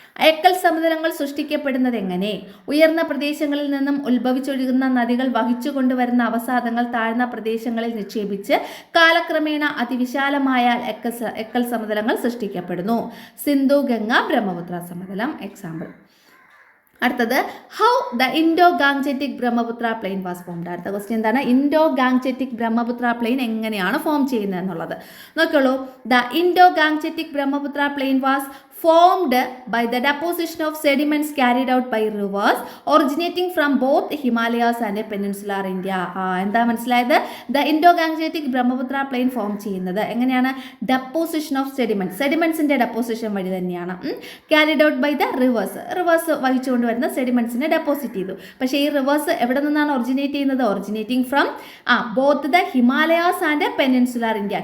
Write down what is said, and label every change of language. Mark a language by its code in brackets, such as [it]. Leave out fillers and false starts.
[ml] എക്കൽ സമതലങ്ങൾ സൃഷ്ടിക്കപ്പെടുന്നത് എങ്ങനെ? ഉയർന്ന പ്രദേശങ്ങളിൽ നിന്നും ഉത്ഭവിച്ചൊഴുകുന്ന നദികൾ വഹിച്ചു കൊണ്ടുവരുന്ന അവസാദങ്ങൾ താഴ്ന്ന പ്രദേശങ്ങളിൽ നിക്ഷേപിച്ച് കാലക്രമേണ അതിവിശാലമായ എക്കൽ സമതലങ്ങൾ സൃഷ്ടിക്കപ്പെടുന്നു. സിന്ധു ഗംഗ ബ്രഹ്മപുത്ര സമതലം എക്സാമ്പിൾ. അടുത്തത്, [en] How the Indo Gangetic Brahmaputra plain was formed. [ml] അടുത്ത ക്വസ്റ്റ്യൻ എന്താണ്? ഇൻഡോ ഗാങ്ജെറ്റിക് ബ്രഹ്മപുത്ര പ്ലെയിൻ എങ്ങനെയാണ് ഫോം ചെയ്യുന്നത് എന്നുള്ളത് നോക്കിയോളൂ. [en] The Indo Gangetic Brahmaputra plain was formed by the deposition of sediments carried out by rivers originating from both Himalayas and peninsular India. [ml] എന്താ മനസ്സിലായത്? The Indo ഗാങ്ജെറ്റിക് Brahmaputra plain form ചെയ്യുന്നത് എങ്ങനെയാണ്? Deposition of സെഡിമെന്റ്സിന്റെ deposition വഴി തന്നെയാണ്. Carried out by the reverse വഹിച്ചുകൊണ്ട് വരുന്ന സെഡിമെന്റ്സിനെ deposit ചെയ്തു. പക്ഷേ ഈ റിവേഴ്സ് എവിടെ നിന്നാണ് ഒറിജിനേറ്റ് ചെയ്യുന്നത്? [en] Originating from both the Himalayas and peninsular India.